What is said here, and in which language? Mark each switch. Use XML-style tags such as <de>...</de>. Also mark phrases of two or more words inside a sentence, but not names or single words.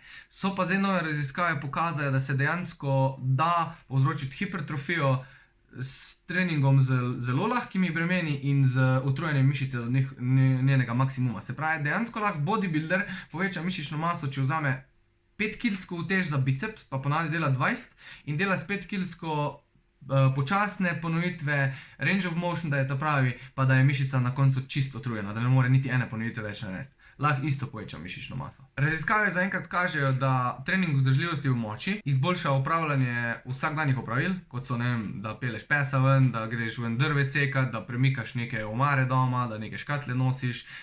<sl>So pa zdaj nove raziskave pokazale, da se dejansko da povzročiti hipertrofijo s treningom z zelo lahkimi bremeni in z utrujenjem mišice do njenega maksimuma. Se pravi, dejansko lahko bodybuilder poveča mišično maso, če vzame 5-kilsko utež za biceps, pa ponavadi dela 20 in dela s 5-kilsko počasne ponovitve,</sl> <en>range of motion,</en> <sl>da je to pravi, pa da je mišica na koncu čisto utrujena, da ne more niti ene ponovitve več narediti. Lahko isto poveča mišično maso. Raziskave zaenkrat kažejo, da trening vzdržljivosti v moči izboljša opravljanje vsakdanjih opravil, kot so, ne vem, da peleš pesa ven, da greš ven drve sekat, da premikaš neke omare doma, da neke škatle nosiš.</sl>